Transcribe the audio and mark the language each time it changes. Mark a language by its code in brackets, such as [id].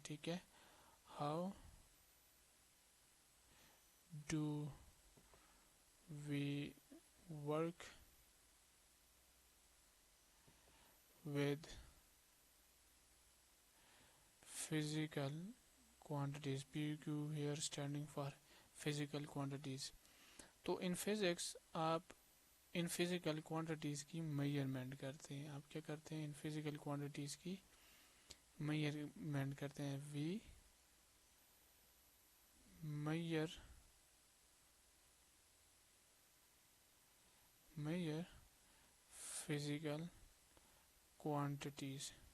[ur] ٹھیک ہے، [en] How do we work with physical quantities. PQ here standing for physical quantities. [ur] تو [en] in physics [ur] آپ ان physical quantities کی measurement کرتے ہیں. آپ کیا کرتے ہیں؟ ان فزیکل کوانٹیٹیز کی میئرمنٹ کرتے ہیں. [en] We measure physical quantities.